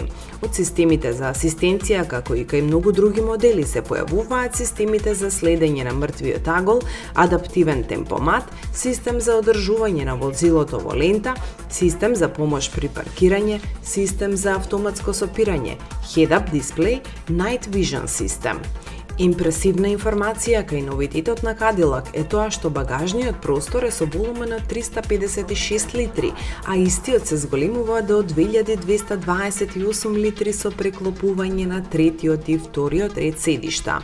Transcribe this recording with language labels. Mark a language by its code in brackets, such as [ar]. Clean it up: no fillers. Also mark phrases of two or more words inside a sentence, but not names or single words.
[mk] Од системите за асистенција, како и кај многу други модели, се појавуваат системите за следење на мртвиот агол, адаптивен темпомат, систем за одржување на возилото во лента, систем за помош при паркирање, систем за автоматско сопирање, head-up дисплеј, Night Vision систем. Импресивна информација кај новитетот на Cadillac е тоа што багажниот простор е со волумен од 356 литри, а истиот се зголемува до 2228 литри со преклопување на третиот и вториот ред седишта.